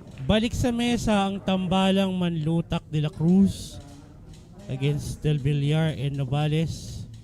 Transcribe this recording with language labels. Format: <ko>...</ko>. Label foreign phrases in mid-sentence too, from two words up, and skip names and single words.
<tl>Balik sa mesa ang tambalang Manlutak de la Cruz against Del Villar and Novales.</tl>